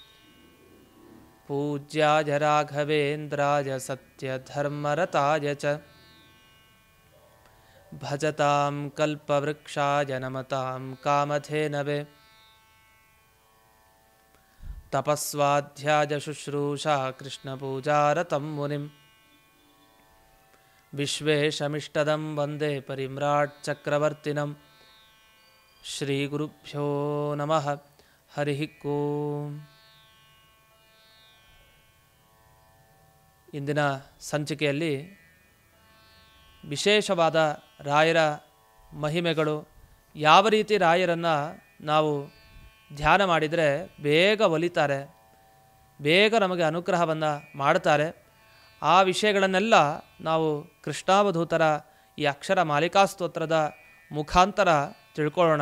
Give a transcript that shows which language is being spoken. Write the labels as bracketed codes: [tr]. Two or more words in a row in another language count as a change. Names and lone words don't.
[sa] ಪೂಜ್ಯಾಯ ರಾಘವೇಂದ್ರಾಯ ಸತ್ಯಧರ್ಮರತಾಯ ಚ ಭಜತಾಂ ಕಲ್ಪವೃಕ್ಷಾಯ ನಮತಾಂ ಕಾಮಧೇನವೇ ತಪಸ್ವಾಧ್ಯಾಯ ಶುಶ್ರೂಷಾ ಕೃಷ್ಣಪೂಜಾರತಂ ಮುನಿಂ ವಿಶ್ವೇಶಮಿಷ್ಟದಂ ವಂದೇ ಪರಿಮ್ರಾಟ್ ಚಕ್ರವರ್ತಿನಂ ಶ್ರೀಗುರುಭ್ಯೋ ನಮಃ ಹರಿ ಓಂ. [kn] ಇಂದಿನ ಸಂಚಿಕೆಯಲ್ಲಿ ವಿಶೇಷವಾದ ರಾಯರ ಮಹಿಮೆಗಳು, ಯಾವ ರೀತಿ ರಾಯರನ್ನು ನಾವು ಧ್ಯಾನ ಮಾಡಿದರೆ ಬೇಗ ಒಲಿತಾರೆ, ಬೇಗ ನಮಗೆ ಅನುಗ್ರಹವನ್ನು ಮಾಡ್ತಾರೆ, ಆ ವಿಷಯಗಳನ್ನೆಲ್ಲ ನಾವು ಕೃಷ್ಣಾವಧೂತರ ಈ ಅಕ್ಷರ ಮಾಲಿಕಾ ಸ್ತೋತ್ರದ ಮುಖಾಂತರ ತಿಳ್ಕೊಳ್ಳೋಣ.